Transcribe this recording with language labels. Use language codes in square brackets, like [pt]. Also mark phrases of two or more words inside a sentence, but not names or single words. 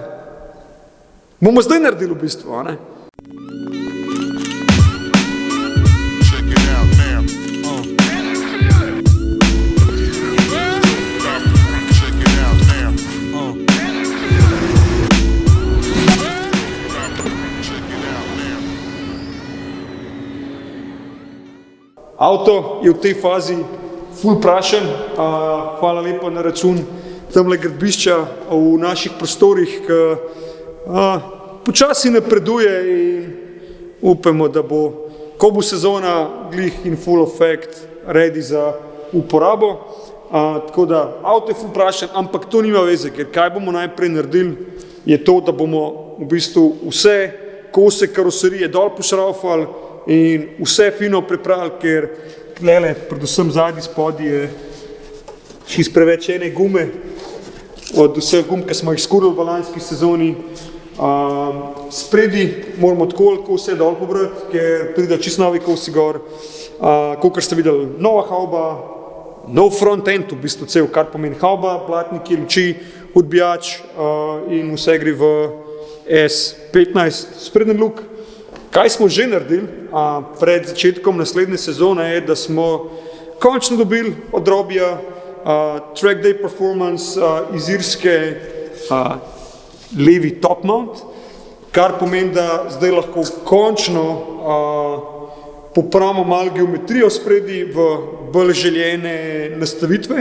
[sl] Bomo zdaj naredili v bistvu, a ne? Avto je v tej fazi ful prašen, hvala lepa na račun tamle gradbišča v naših prostorih, ki počasi napreduje in upamo, da bo, ko bo sezona glih in [en] full effect ready [sl] za uporabo. Tako da avto je ful prašen, ampak to nima veze, ker kaj bomo najprej naredili, je to, da bomo v bistvu vse kose karoserije dol pošraufali in vse fino pripravili, ker tlele, predvsem zadnji spodi je šist preveč ene gume od vseh gum, ki smo jih skurili v lanski sezoni. Spredi moramo tako vse dol pobrati, ker pride čist novi kosi gor. Kakor ste videli, nova hauba, nov [en] front end, [sl] v bistvu cel, kar pomeni hauba, blatniki, luči, odbijač in vse gre v S15 sprednji luk. Kaj smo že naredili pred začetkom naslednje sezone je, da smo končno dobili od Robija Track Day Performance iz Irske levi [en] top mount, [sl] kar pomeni, da zdaj lahko končno popravimo malo geometrijo spredi v bolj željene nastavitve.